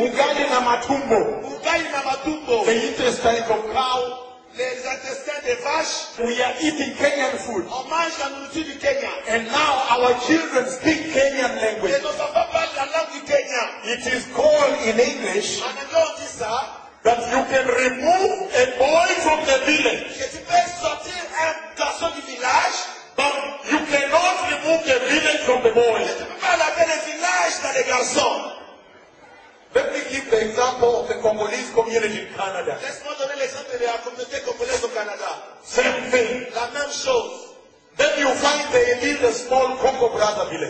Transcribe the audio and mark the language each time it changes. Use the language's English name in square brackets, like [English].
[Swahili] Ugali na matumbo. Ugali na matumbo. [English] The intestine of cow. [French] Les intestins de vache. [English] We are eating Kenyan food. [French] On mange la nourriture du Kenya. [English] And now our children speak Kenyan language. [French] Et nos enfants parlent la langue du Kenya. [English] It is called in English. [French] Anglais dit ça. [English] That you can remove a boy from the village. [French] Que tu peux sortir un garçon du village, [English] but you cannot remove the village from the boy. [French] Tu peux pas laver le village dans les garçons. [English] Let me give the example of the Congolese community in Canada. [French] Laisse-moi donner l'exemple de la communauté congolaise au Canada. [English] Same thing. [French] La même chose. [English] Then you find they live a small Congo Brother village.